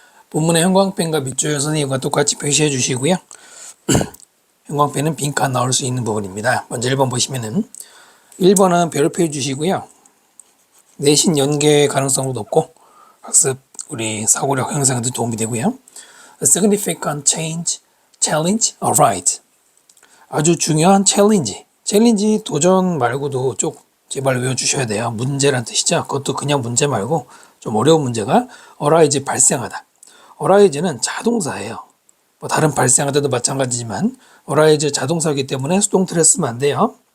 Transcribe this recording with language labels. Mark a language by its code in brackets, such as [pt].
[ko] 본문의 형광펜과 밑줄 선생님과 똑같이 표시해 주시고요. 형광펜은 빈칸 나올 수 있는 부분입니다. 먼저 1번 보시면은 1번은 별표 해 주시고요. 내신 연계 가능성도 높고 학습 우리 사고력 향상에도 도움이 되고요. [en] A significant challenge arrived. [ko] 아주 중요한 챌린지 도전 말고도 좀 제발 외워주셔야 돼요. 문제란 뜻이죠. 그것도 그냥 문제 말고 좀 어려운 문제가 arise 발생하다. arise는 자동사예요. 뭐 다른 발생하다도 마찬가지지만 arise 자동사이기 때문에 수동태를 쓰면 안 돼요.